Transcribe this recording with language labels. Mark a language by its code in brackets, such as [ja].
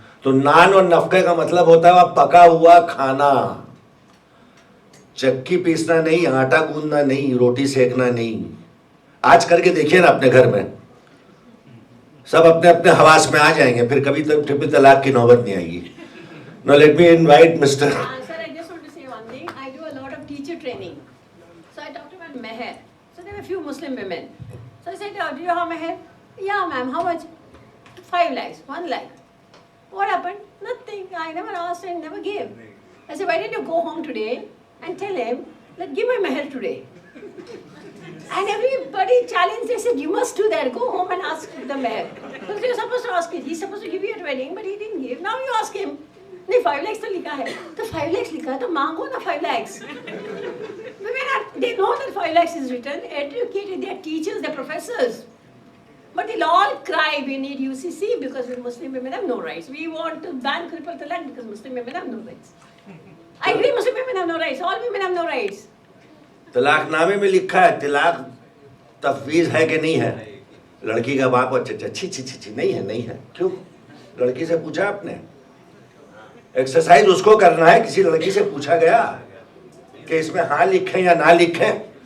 [hi] तो नान और नफके का मतलब होता है पका हुआ खाना। चक्की पीसना नहीं, आटा गूंदना नहीं, रोटी सेकना नहीं। आज करके देखिए ना अपने घर में, सब अपने अपने हवास में आ जाएंगे, फिर कभी तक ट्रिपल तलाक की नौबत नहीं आएगी। [en] Now let me invite Mr. Sir, I just want to say one thing. I do a lot of teacher training. So I talked about Meher. So there were a few Muslim women. So I said, oh, do you have Meher? Yeah, ma'am. How much? 5 lakhs, 1 lakh. What happened? Nothing. I never asked and never gave. I said, why don't you go home today and tell him that give my Meher today? And everybody challenged. They said, you must do that. Go home and ask the Meher. Because you're supposed to ask it. He's supposed to give you at wedding, but he didn't give. Now you ask him. [hi] नहीं 5 lakhs तो लिखा है, तो 5 lakhs लिखा है तो मांगो ना 5 lakhs. [en] Women are, they know that 5 lakhs is written, educated, they are teachers, they are professors. But they'll all cry, we need UCC because Muslim women have no rights. We want to ban triple talaq because Muslim women have no rights. I agree, Muslim women have no rights. All women have no rights. [hi] तलाकनामे में लिखा है तलाक तफवीज है कि नहीं है? लड़की का बाप अच्छा छी छी छी छी नहीं है, नहीं है। क्यों? लड़की से पूछा आपने? एक्सरसाइज उसको करना है, किसी लड़की से पूछा गया कि इसमें हाँ लिखें या ना लिखें?